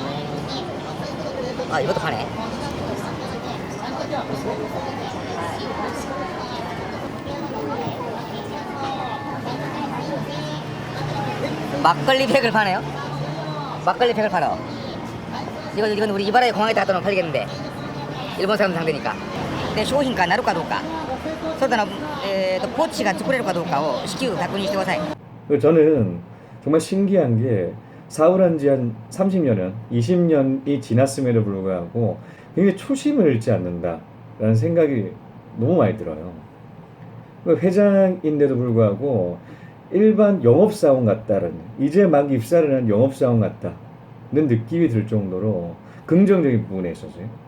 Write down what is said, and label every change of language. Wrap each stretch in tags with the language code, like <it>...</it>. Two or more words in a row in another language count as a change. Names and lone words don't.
<ko>아 이것도 파네. 막걸리 팩을 파네요. 막걸리 팩을 팔아. 이건 우리 이바라의 공항에 다 갖다 놓으면 팔리겠는데, 일본 사람 상대니까.</ko> <ja>내 商品化なるかどうか、そうだな、ポーチが作れるかどうかを至急確認してください。</ja> <ko>저는 정말 신기한 게 사업을 한 지 한 30년, 20년이 지났음에도 불구하고 굉장히 초심을 잃지 않는다라는 생각이 너무 많이 들어요. 회장인데도 불구하고 일반 영업사원 같다는, 이제 막 입사를 한 영업사원 같다는 느낌이 들 정도로 긍정적인 부분에 있어서요.</ko>